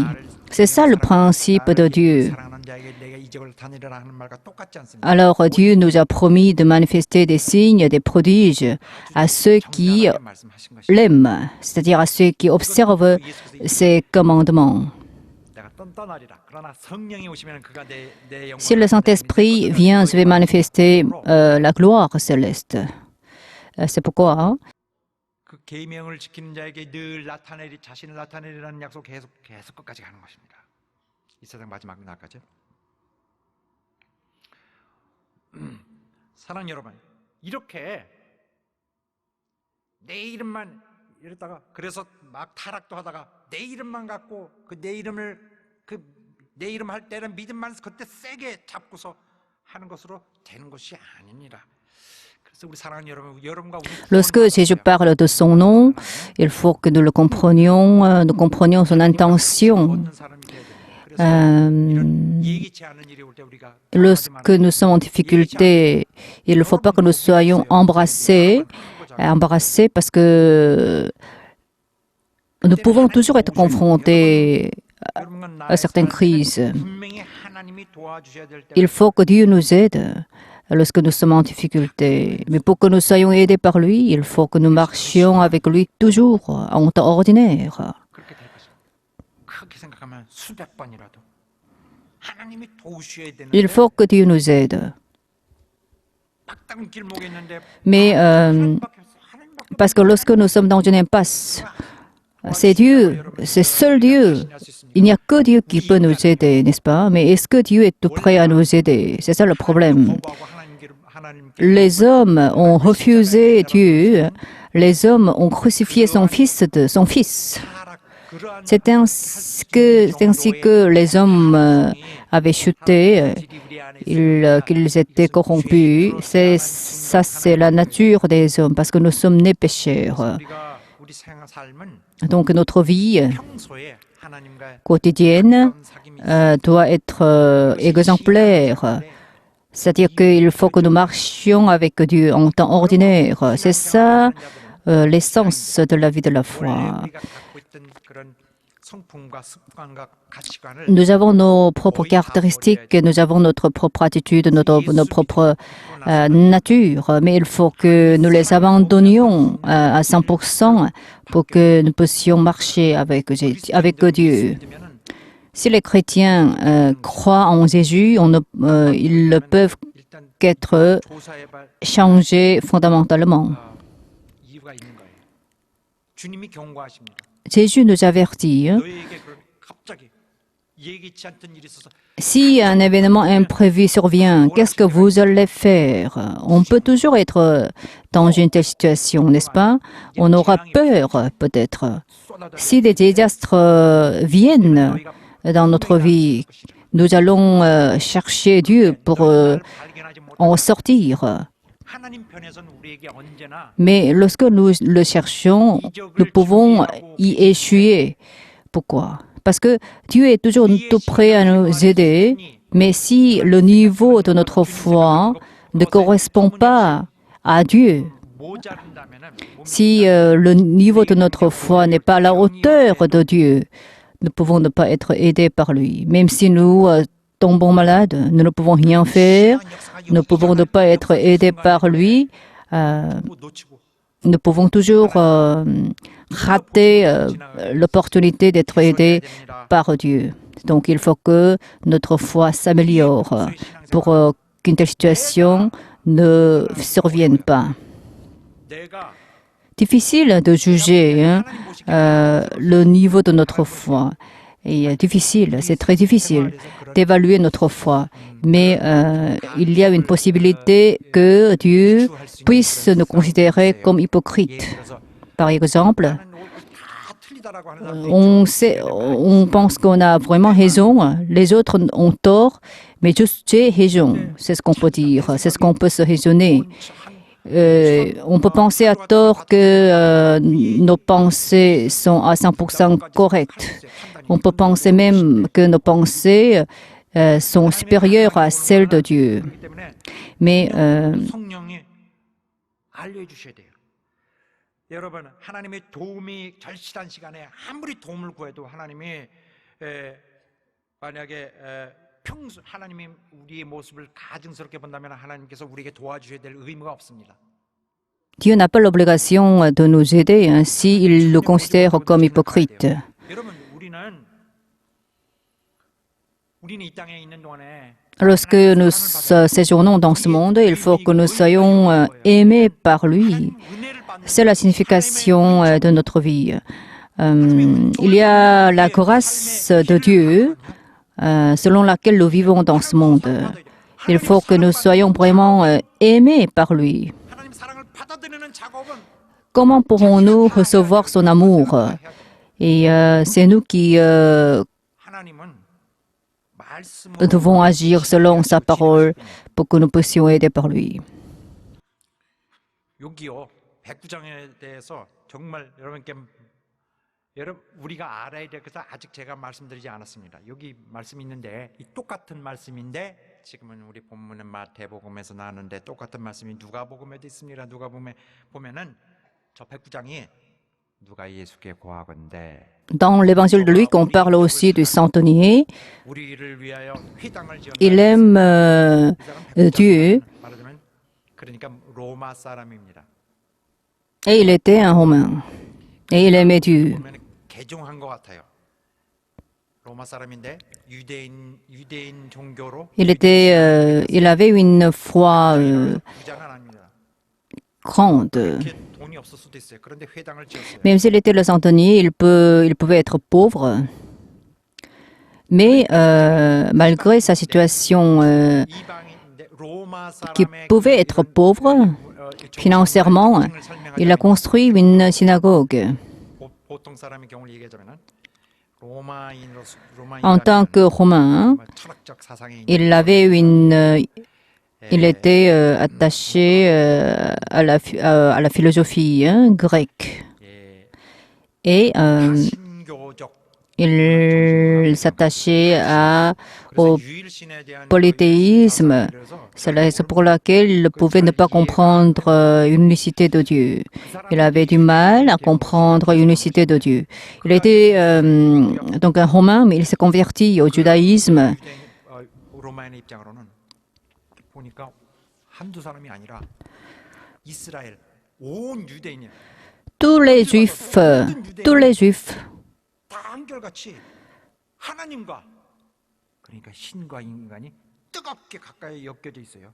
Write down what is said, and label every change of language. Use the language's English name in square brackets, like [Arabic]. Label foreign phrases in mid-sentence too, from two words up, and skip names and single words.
[French] C'est ça le principe de Dieu. Alors Dieu nous a promis de manifester des signes, des prodiges à ceux qui l'aiment, c'est-à-dire à ceux qui observent ses commandements. Si le Saint-Esprit vient, je vais manifester la gloire céleste. C'est pourquoi [Korean] 사랑하는 여러분, 이렇게 내 이름만 이러다가 그래서 막 타락도 하다가 내 이름만 갖고 내 이름 할 때는 믿음만 그때 세게 잡고서 하는 것으로 되는 것이 아닙니다. [French] Lorsque Jésus parle de son nom, il faut que nous le comprenions, nous comprenions son intention. [Korean] 예기치 않은 일이 올 때 우리가 [French] Lorsque nous sommes en difficulté, il ne faut pas que nous soyons embrassés parce que nous pouvons toujours être confrontés à certaines crises. [Korean] 분명히 하나님이 도와주셔야 될 때. [French] Il faut que Dieu nous aide lorsque nous sommes en difficulté. Mais pour que nous soyons aidés par lui, il faut que nous marchions avec lui toujours en temps ordinaire. [Korean] 그렇게 될 것입니다. 그렇게 생각하면 수백 번이라도 하나님이 도우셔야 되는데 [French] Il faut que Dieu nous aide. [Korean] 막다른 길목에 있는데 [French] Mais [Korean] 하나님밖에 없어. 하나님밖에 [French] parce que lorsque nous sommes dans une impasse, c'est Dieu, c'est seul Dieu. Il n'y a que Dieu qui peut nous aider, n'est-ce pas? Mais est-ce que Dieu est tout prêt à nous aider? C'est ça le problème. Les hommes ont refusé Dieu. Les hommes ont crucifié son fils. C'est ainsi que les hommes avaient chuté, qu'ils étaient corrompus. Ça, c'est la nature des hommes, parce que nous sommes nés pécheurs. [Korean] 우리 삶은 [French] Donc notre vie [Korean] 평소에 하나님과 [French] quotidienne doit être exemplaire. C'est-à-dire qu'il faut que nous marchions avec Dieu en temps ordinaire. C'est ça l'essence de la vie de la foi. [Korean] 우리가 갖고 있던 그런 성품과 습관과 가치관을 [French] Nous avons nos propres caractéristiques, nous avons notre propre attitude, nos propres nature, mais il faut que nous les abandonnions à 100% pour que nous puissions marcher avec Dieu. Si les chrétiens croient en Jésus, ils ne peuvent [Korean] 일단 [French] qu'être [Korean] 조사해볼 [French] changés fondamentalement. [Korean] 이유가 있는 거예요. 주님이 경고하십니다. [French] Jésus nous avertit, [Korean] 너희에게 갑자기 예기치 않던 일이 있어서 [French] si un événement imprévu survient, qu'est-ce que vous allez faire? On peut toujours être dans une telle situation, n'est-ce pas? On aura peur, peut-être. Si des désastres viennent dans notre vie, nous allons chercher Dieu pour [Korean] 발견하지 못. [French] en sortir. [Korean] 하나님 편에서는 우리에게 언제나 [French] Mais lorsque nous le cherchons, nous pouvons y échouer. Pourquoi? Parce que Dieu est toujours tout prêt à nous aider, mais si le niveau de notre foi ne correspond pas à Dieu, [Korean] 모자른다면은 [French] si le niveau de notre foi n'est pas à la hauteur de Dieu, nous pouvons ne pas être aidés par lui. Même si nous tombons malades, nous ne pouvons rien faire, nous pouvons ne pas être aidés par lui, [Korean] 못 놓치고 [French] nous pouvons toujours rater l'opportunité d'être aidés par Dieu. Donc il faut que notre foi s'améliore pour qu'une telle situation ne survienne pas. [Korean] 내가 [French] Difficile de juger le niveau de notre foi. Et difficile, c'est très difficile d'évaluer notre foi. Mais il y a une possibilité que Dieu puisse nous considérer comme hypocrites. Par exemple, [Korean] 나는 다 틀리다라고 하는 사람 [French] on pense qu'on a vraiment raison, les autres ont tort, mais juste j'ai raison. C'est ce qu'on peut dire, c'est ce qu'on peut se raisonner. On peut penser à tort que nos pensées sont à 100% correctes. On peut penser même que nos pensées sont supérieures à celles de Dieu. [Korean] 그렇기 때문에 [French] Mais [Korean] 성령이 알려주셔야 돼요. 여러분 하나님의 도움이 절실한 시간에 아무리 도움을 구해도 하나님이 만약에 평소 하나님이 우리의 모습을 가증스럽게 본다면 하나님께서 우리에게 도와주셔야 될 의무가 없습니다. [French] Dieu n'a pas l'obligation de nous aider s'il nous considère comme hypocrites. [Korean] 여러분 우리는 이 땅에 있는 동안에 [French] Lorsque nous séjournons dans ce monde, il faut que nous soyons aimés par lui. C'est la signification de notre vie. Il y a la grâce de Dieu selon laquelle nous vivons dans ce monde. Il faut que nous soyons vraiment aimés par lui. [Korean] 하나님 사랑을 받아들이는 작업은 [French] Comment pourrons-nous recevoir son amour? Et c'est nous qui [Korean] 하나님은 말씀으로 [French] devons agir selon sa parole pour que nous puissions aider par lui. [Korean] 여기요 109장에 대해서 정말 여러분께 여러분 우리가 알아야 될 것은 아직 제가 말씀드리지 않았습니다. 여기 말씀이 있는데 이 똑같은 말씀인데 지금은 우리 본문은 마태복음에서 나왔는데 똑같은 말씀이 누가복음에도 있습니다. 누가복음에 보면은 저 백부장이 누가 예수께 고하건대 [French] Dans l'évangile de Luc, on parle aussi du centenier. [Korean] 우리를 위하여 회당을 [French] Il aime Dieu [Korean] 말하자면 그러니까 로마 사람입니다. [French] et il était un Romain. Et il aimait Dieu. [Korean] 보면 개종한 것 같아요. 로마 사람인데 유대인 종교로 [French] Il avait une foi [Korean] 부자는 아닙니다. [French] grande. [Korean] 이렇게 돈이 없을 수도 있어요. 그런데 회당을 지었어요. [French] Même s'il était le centenier, il pouvait être pauvre. Mais malgré sa situation [Korean] 이방인데 로마 [French] qui [Korean] 사람의 [French] pouvait être pauvre financièrement, il a construit une synagogue. [Korean] 보통 사람의 경우를 얘기하자면은 [French] En tant que Romain, [Korean] 철학적 사상이 [French] il était attaché à la philosophie grecque. Et [Korean] 신교적 [French] il s'attachait au polythéisme. C'est la raison pour laquelle il pouvait ne pas comprendre l'unicité de Dieu. Il avait du mal à comprendre l'unicité de Dieu. Il était donc un Romain, mais il s'est converti au judaïsme. [Korean] 로마인의 입장으로는 보니까 한두 사람이 아니라 이스라엘 온 유대인이 [French] Tous les Juifs [Korean] 다 한결같이 하나님과 그러니까 신과 인간이 뜨겁게 가까이 엮여져 있어요.